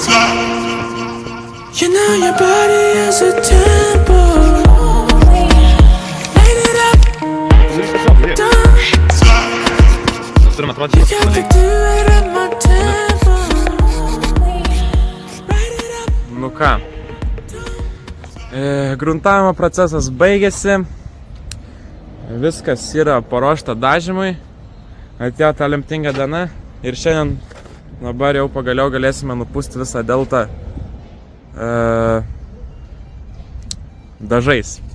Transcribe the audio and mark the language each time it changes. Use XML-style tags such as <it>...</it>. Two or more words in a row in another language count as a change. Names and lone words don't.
<en>You know your body is a tempo. Light it up. Don't. You got to do it in my tempo. Write it up.</en> <lt>Nu ką, gruntavimo procesas baigėsi. Viskas yra paruošta dažymui, atėjo ta lemtinga diena ir šiandien dabar jau pagaliau galėsime nupūsti visą deltą dažais.</lt>